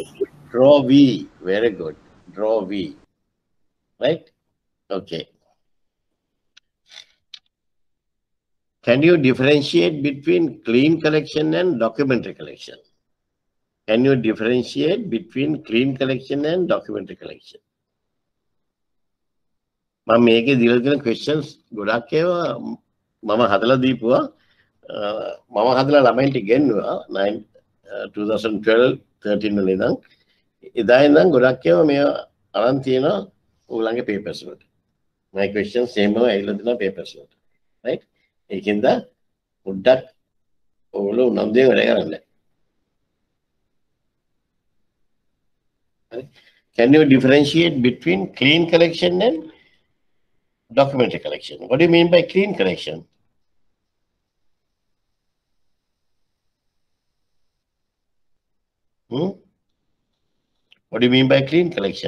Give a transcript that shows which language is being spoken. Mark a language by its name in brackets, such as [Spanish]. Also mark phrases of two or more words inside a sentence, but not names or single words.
[English] draw V. Very good. Draw V. Right? Okay. Can you differentiate between clean collection and documentary collection? Can you differentiate between clean collection and documentary collection? [Sinhala] මම මේකේ දීලා තියෙන questions ගොඩක් ඒවා මම හදලා දීපුවා මම හදලා ළමයින්ට ඉගෙනුවා 2012 13 වල ඉඳන් එදා ඉඳන් ගොඩක් ඒවා මේවා අරන් තියෙනවා ඕගොල්ලන්ගේ papers වලට. [English] my questions same [Sinhala] ඒවා ඇවිල්ලා තියෙනවා papers වලට. right? ඒකින්ද පොඩ්ඩක් ඕගොල්ලෝ උනන්දුවෙන් වැඩ කරන්න. [English] Can you differentiate between clean collection and documentary collection? What do you mean by clean collection? What do you mean by clean collection?